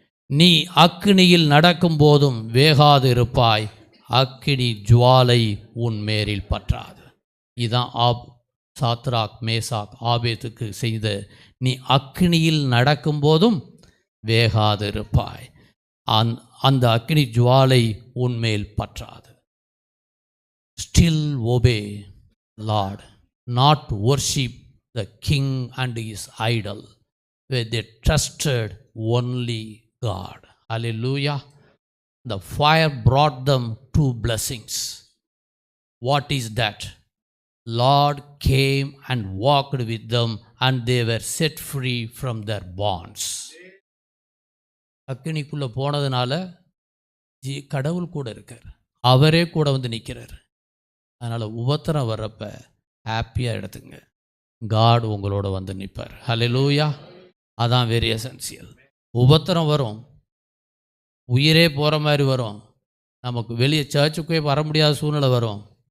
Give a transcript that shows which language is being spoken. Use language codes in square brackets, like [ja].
[ta] நீ அக்கினியில் நடக்கும் போதும் வேகாது இருப்பாய். அக்கினி ஜுவாலை உன் மேரில் பற்றாது. இதான் சாத்ராக், மேசாக், ஆபேத்துக்கு செய்த. நீ அக்கினியில் நடக்கும் போதும் வேகாது இருப்பாய். அந்த அக்கினி ஜுவாலை உன்மேல் பற்றாது. [en] Still obey Lord, not worship the king and his idol, where they trusted only God. Hallelujah. The fire brought them 2 blessings. What is that? Lord came and walked with them and they were set free from their bonds. [ta] அக்கினிக்குள்ளே போனதுனால கடவுள் கூட இருக்கார், அவரே கூட வந்து நிற்கிறார். அதனால் உபத்திரம் வர்றப்ப ஹாப்பியாக எடுத்துங்க, காட் உங்களோட வந்து நிற்பார். ஹல்லேலூயா. அதான் [en] Very essential. [ta] உபத்திரம் வரும், உயிரே போகிற மாதிரி வரும், நமக்கு வெளியே சர்ச்சுக்கே வர முடியாத சூழ்நிலை வரும்.